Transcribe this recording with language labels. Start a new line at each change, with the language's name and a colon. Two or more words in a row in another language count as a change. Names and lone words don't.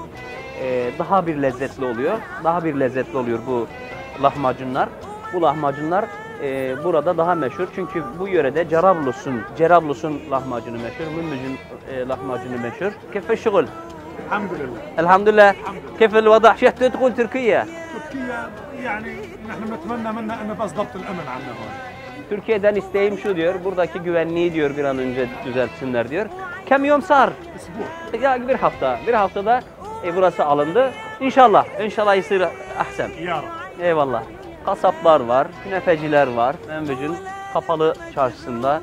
Turkish: Daha bir lezzetli oluyor. Daha bir lezzetli oluyor bu lahmacunlar. Bu lahmacunlar burada daha meşhur çünkü bu yörede Cerablus'un lahmacunu meşhur, Mümbücün lahmacunu meşhur.
Arabic: كيف الشغل? Elhamdülillah. Elhamdülillah. Keyfe الوضع? شو تقول تركيا؟ تركيا يعني نحن نتمنى منا انه بس ضبط الامن عنا هون.
Turkish: Türkiye'den isteğim şu diyor, buradaki güvenliği diyor bir an önce düzeltsinler diyor.
Arabic: كم يوم صار?
Turkish: Ya bir haftada burası alındı.
Arabic: إن شاء الله يصير أحسن. يا رب.
Turkish: Eyvallah. Kasaplar var, künefeciler var. Membücün kapalı çarşısında.